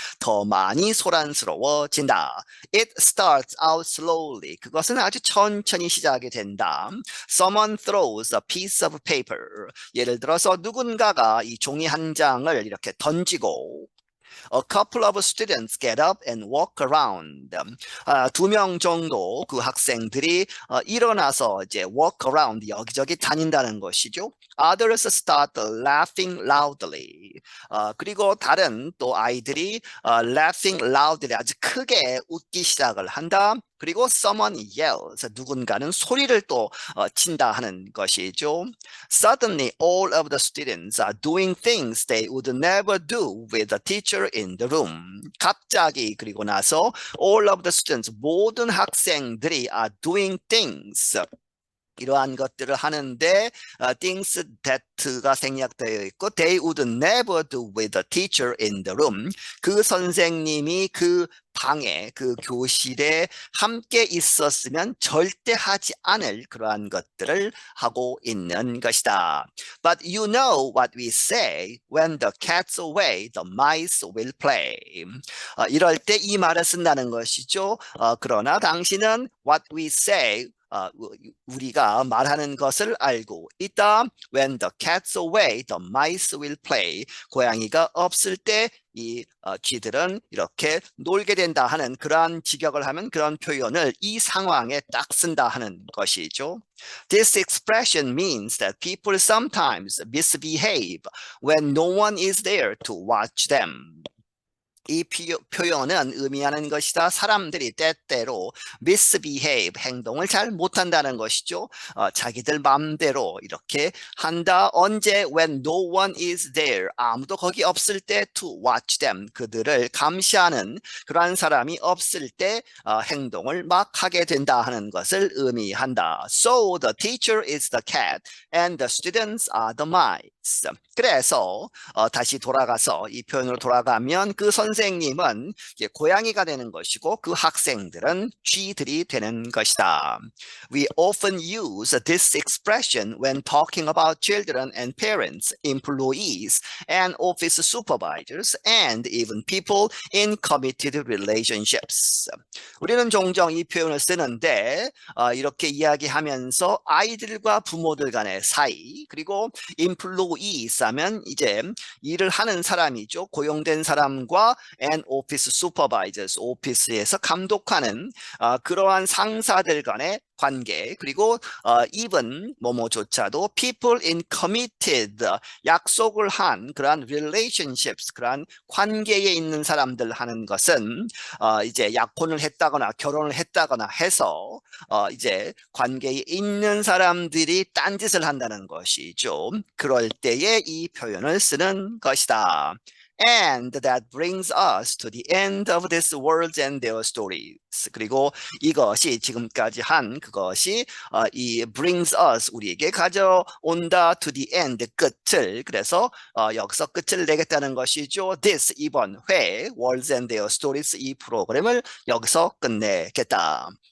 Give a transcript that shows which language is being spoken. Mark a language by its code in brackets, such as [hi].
[ko] 더 많이 소란스러워진다. [en] It starts out slowly. [ko] 그것은 아주 천천히 시작이 된다. [en] Someone throws a piece of paper. [ko] 예를 들어서 누군가가 이 종이 한 장을 이렇게 던지고 [en] A couple of students get up and walk around. [ko] 2명 정도 그 학생들이 일어나서 이제 [en] walk around, [ko] 여기저기 다닌다는 것이죠. [en] Others start laughing loudly. [ko] 그리고 다른 또 아이들이 [en] laughing loudly, [ko] 아주 크게 웃기 시작을 한다. 그리고 [en] someone yells, [ko] 누군가는 소리를 또 친다 하는 것이죠. [en] Suddenly all of the students are doing things they would never do with the teacher in the room. [ko] 갑자기 그리고 나서 [en] all of the students [ko] 모든 학생들이 [en] are doing things [ko] 이러한 것들을 하는데 [en] things that가 [ko] 생략되어 있고 [en] they would never do with the teacher in the room. [ko] 그 선생님이 그 방에 그 교실에 함께 있었으면 절대 하지 않을 그러한 것들을 하고 있는 것이다. [en] But you know what we say when the cat's away, the mice will play. [ko] 이럴 때 이 말을 쓴다는 것이죠. 그러나 당신은 [en] what we say [ko] 우리가 말하는 것을 알고 있다. [en] When the cat's away, the mice will play. [ko] 고양이가 없을 때 이 쥐들은 이렇게 놀게 된다 하는 그러한 직역을 하면 그런 표현을 이 상황에 딱 쓴다 하는 것이죠. [en] This expression means that people sometimes misbehave when no one is there to watch them. [ko] 이 표현은 의미하는 것이다. 사람들이 때때로 misbehave, 행동을 잘 못한다는 것이죠. 자기들 마음대로 이렇게 한다. 언제? [en] When no one is there. [ko] 아무도 거기 없을 때 [en] to watch them. [ko] 그들을 감시하는 그러한 사람이 없을 때 행동을 막 하게 된다 하는 것을 의미한다. [en] So the teacher is the cat and the students are the mice. [ko] 그래서 다시 돌아가서 이 표현으로 돌아가면 그 선생님은 고양이가 되는 것이고 그 학생들은 쥐들이 되는 것이다. [en] We often use this expression when talking about children and parents, employees, and office supervisors, and even people in committed relationships. [ko] 우리는 종종 이 표현을 쓰는데 이렇게 이야기하면서 아이들과 부모들 간의 사이 그리고 employees 하면 이제 일을 하는 사람이죠. 고용된 사람과 [en] and office supervisors, [ko] 오피스에서 감독하는 그러한 상사들 간의 관계 그리고 even 뭐뭐조차도 [en] people in committed [ko] 약속을 한 그러한 relationships 그러한 관계에 있는 사람들 하는 것은 이제 약혼을 했다거나 결혼을 했다거나 해서 이제 관계에 있는 사람들이 딴짓을 한다는 것이죠. 그럴 때에 이 표현을 쓰는 것이다. [en] And that brings us to the end of this world and their stories. [ko] 그리고 이것이 지금까지 한 그것이 이 [en] brings us [ko] 우리에게 가져온다 [en] to the end [ko] 끝을 그래서 여기서 끝을 내겠다는 것이죠. This 이번 회 [en] Worlds and Their Stories [ko] 이 프로그램을 여기서 끝내겠다.